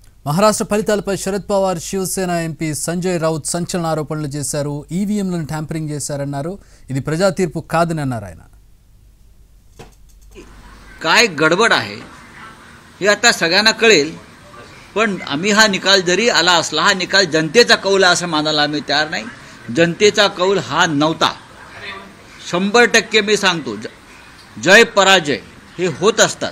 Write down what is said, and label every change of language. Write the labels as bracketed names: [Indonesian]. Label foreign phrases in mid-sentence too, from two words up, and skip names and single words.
[Telugu] మహారాష్ట్ర ఫలితాలపై శరద్ పవార్ శివసేన ఎంపీ సంజయ్ రౌత్ సంచలన ఆరోపణలు చేశారు. ఈవీఎంలను ట్యాంపరింగ్ చేశారన్నారు. ఇది ప్రజా తీర్పు కాదని అన్నారు ఆయన. [Marathi] काय गडबड आहे हे आता सगळ्यांना कळेल, पण आम्ही हा निकाल जरी आला असला, हा निकाल जनतेचा कौल आहे असं मानायला आम्ही तयार नाही. जनतेचा कौल हा नव्हता. 100% मी सांगतो, जय पराजय हे होत असतात.